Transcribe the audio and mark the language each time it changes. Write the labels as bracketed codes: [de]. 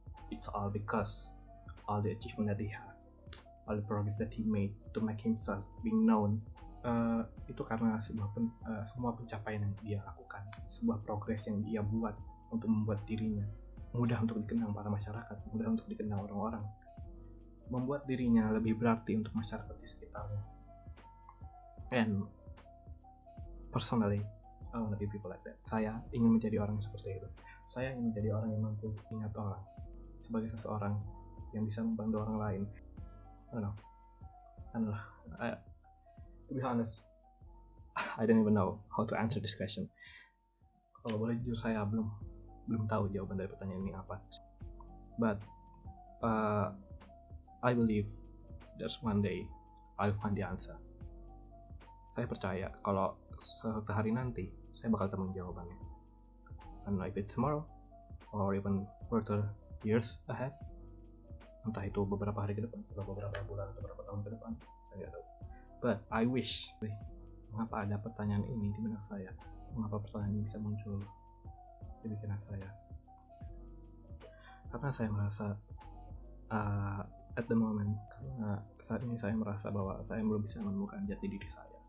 [en] It's all because all the achievement that he had, all the progress that he made to make himself being known, [id] itu karena semua pencapaian yang dia lakukan, sebuah progres yang dia buat untuk membuat dirinya mudah untuk dikenal para masyarakat, mudah untuk dikenal orang-orang, membuat dirinya lebih berarti untuk masyarakat di sekitarnya. [en] And personally, I want to be people like that. [id] Saya ingin menjadi orang seperti itu. Saya ingin menjadi orang yang mampu ingat orang, sebagai seseorang yang bisa membantu orang lain. [en] To be honest, I don't even know how to answer this question. [id] Kalau boleh jujur, saya belum tahu jawaban dari pertanyaan ini apa. [en] But I believe there's one day I'll find the answer. [id] Saya percaya kalau suatu hari nanti saya bakal temuin jawabannya. [en] I don't know if it's tomorrow or even further years ahead. [id] Entah itu beberapa hari ke depan, atau beberapa bulan, atau beberapa tahun ke depan, saya nggak tahu. [en] But I wish, [id] mengapa ada pertanyaan ini di benak saya? Mengapa pertanyaan ini bisa muncul di pikiran saya? Karena saya merasa [en] at the moment, [id] karena saat ini saya merasa bahwa saya belum bisa menemukan jati diri saya.